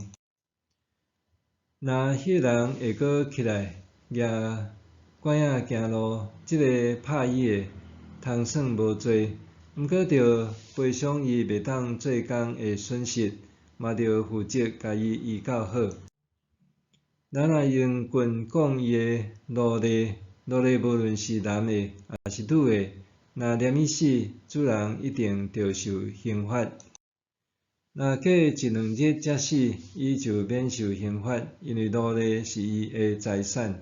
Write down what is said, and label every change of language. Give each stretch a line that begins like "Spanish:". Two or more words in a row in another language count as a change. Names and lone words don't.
Min Nan Chinese: 若迄个人会阁起来举拐仔行路，即个拍伊的通算无罪，毋过着赔偿伊袂当做工的损失，嘛着负责甲伊医较好。人若用棍讲伊的奴隶无论是男的还是女的，若念伊死，主人一定着受刑罚。若过1-2日才死，伊就免受刑罚，因为奴隶是伊的财产。